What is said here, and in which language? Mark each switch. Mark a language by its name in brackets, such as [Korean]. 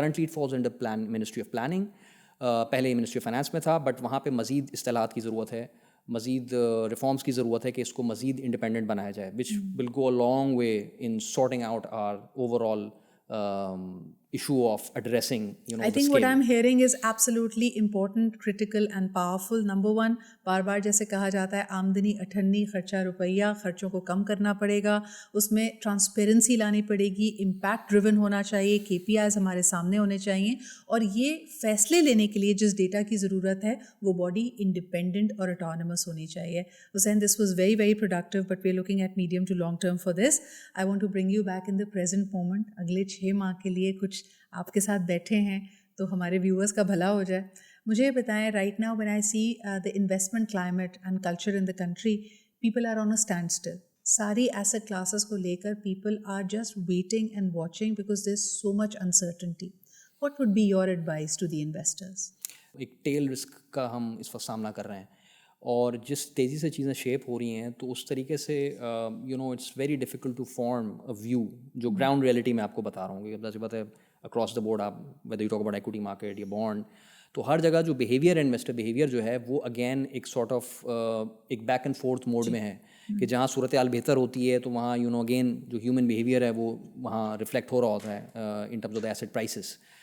[English] Currently it falls under ministry of planning. [Urdu] پہلے یہ ministry of finance میں تھا, بٹ وہاں پہ مزید اصطلاحات کی ضرورت ہے, مزید ریفارمس کی ضرورت ہے کہ اس کو مزید انڈیپینڈنٹ بنایا جائے, [English] Which will go a long way in sorting out our overall issue of addressing I think what I'm hearing is absolutely important, critical and powerful. Number one, [Urdu] بار بار جیسے کہا جاتا ہے آمدنی اٹھنی خرچہ روپیہ, خرچوں کو کم کرنا پڑے گا, اس میں ٹرانسپیرنسی لانی پڑے گی, امپیکٹ ڈریون ہونا چاہیے, KPIs ہمارے سامنے ہونے چاہیے, اور یہ فیصلے لینے کے لیے جس ڈیٹا کی ضرورت ہے وہ باڈی انڈیپینڈنٹ اور اٹانومس ہونی چاہیے. [English] Hussain, this was very very productive, but we're looking at medium to long term for this. I want to bring you back in the present moment. [Urdu] اگلے 6 ماہ کے لیے کچھ آپ کے ساتھ بیٹھے ہیں تو ہمارے ویورز کا بھلا ہو جائے. مجھے بتائیں, [English] Right now when I see the investment climate and culture in the country, people are on a standstill. [Urdu] ساری ایسٹ کلاسز کو لے کر [English] people are just waiting and watching because there's so much uncertainty. What would be your advice to the investors? [Urdu] ایک tell risk کا ہم اس وقت سامنا کر رہے ہیں, اور جس تیزی سے چیزیں شیپ ہو رہی ہیں تو اس طریقے سے [English] it's very difficult to form a view [Urdu] جو گراؤنڈ ریئلٹی میں آپ کو بتا رہا ہوں. کہ ظاہر بات ہے اکراس دا بورڈ آپ [English] whether you talk about [Urdu] equity market یا بانڈ, تو ہر جگہ جو بیہیویئر انویسٹر بیہیویئر جو ہے وہ اگین ایک سارٹ آف ایک بیک اینڈ فورتھ موڈ میں ہے کہ جہاں صورتحال بہتر ہوتی ہے تو وہاں اگین جو ہیومن بیہیویئر ہے وہ وہاں ریفلیکٹ ہو رہا ہوتا ہے [English] In terms of the asset prices.